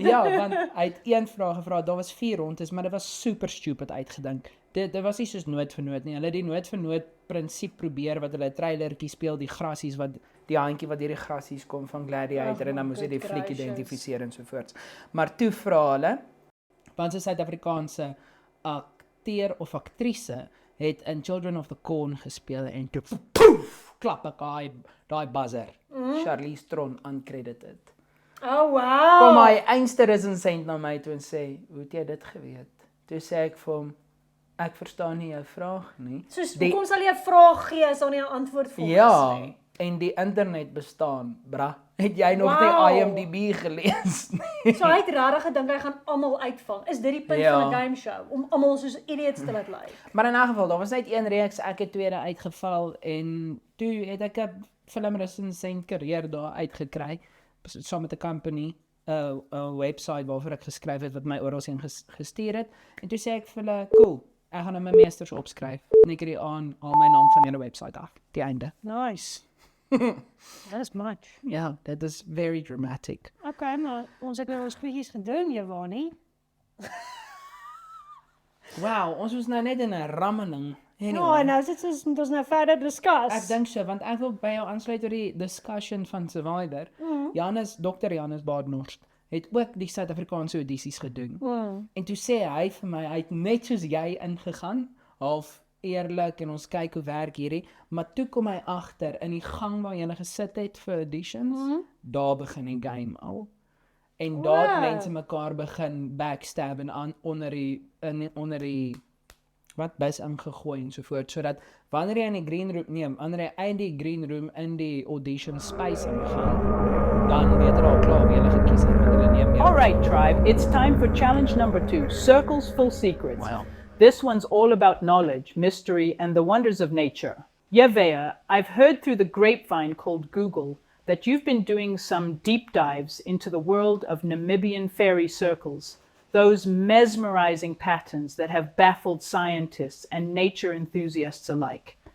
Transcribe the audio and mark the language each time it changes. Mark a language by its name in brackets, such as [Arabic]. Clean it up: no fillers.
[Afrikaans] Ja, want hy het 1 vraag gevra, daar was 4 rondes, maar dit was super stupid uitgedink. Dit was nie soos noot vir noot nie, hulle het die noot vir noot prinsip probeer, wat hulle 'n trailertjie speel, die grassies, die handjie wat hierdie grassies kom van Gladiator, en dan moes jy die fliek identifiseer en sovoorts. Maar toe vra hulle, want sy Suid-Afrikaanse akteur of aktrise, het in Children of the Corn gespeel en toe poef, klap ek daai buzzer. [English] Charlize Theron uncredited. Oh wow. [Afrikaans] Kom my einste resensent na my toe en sê, hoe het jy dit geweet? Toe sê ek vir hom, ek verstaan nie jou vraag nie. Soos, hoekom sal jy 'n vraag gee as daar nie 'n antwoord volgens Ja, nie? en die internet bestaan, bra. Het jy nog nie IMDb gelees nie? So hy het regtig gedink hy gaan almal uitvang. Is dit die punt van 'n game show? Om almal soos idiots te laat lyk? Maar in 'n geval, daar was net 1 reeks, ek het tweede uitgeval en toe het ek 'n filmresensent carrière daar uitgekry, saam met 'n company, 'n website waarvoor ek geskryf het, wat my oral heen gestuur het, en toe sê ek vir hulle, cool, ek gaan nou my meesters opskryf, en ek het die aan, al my naam van julle website af, die einde. [English] Nice. That's much. [Afrikaans] Ja, dat is [English] very dramatic. [Afrikaans] Okay, maar ons het nou ons goedjies gedoen, Jwanie. Wow, ons was nou net in 'n rammeling. Ja, nou sit ons nou verder discuss. Ek dink so, want ek wil by jou aansluit oor die discussion van Survivor. Dr. Janus Badenhorst het ook die Suid-Afrikaanse audisies gedoen. En toe sê hy vir my, hy het net soos jy ingegaan, half eerlik en ons kyk hoe werk hierdie, maar toe kom hy agter in die gang waar jy gesit het vir auditions, daar begin die game al. En daar het mense mekaar begin backstab en onder die bus ingegooi en sovoort, sodat wanneer jy in die green room wanneer jy uit die green room in die audition space ingaan, dan weet jy al klaar wie jy gekies het, want hulle neem jou. [English] Alright, tribe, it's time for challenge number 2, Circles Full Secrets. Wow. This one's all about knowledge, mystery, and the wonders of nature. Jwanie, I've heard through the grapevine called Google that you've been doing some deep dives into the world of Namibian fairy circles, those mesmerizing patterns that have baffled scientists and nature enthusiasts alike.